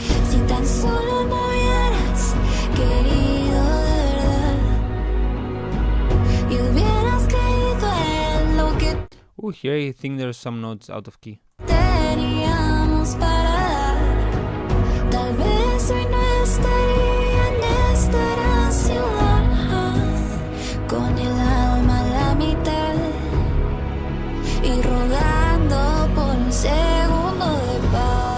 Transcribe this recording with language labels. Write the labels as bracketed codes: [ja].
[es] Si tan solo me hubieras querido de verdad y hubieras creído en lo que [en] Here I think there's some notes out of key. [es] teníamos para dar, tal vez hoy no estaría en esta gran ciudad, con el alma a la mitad y rogando por un segundo de paz.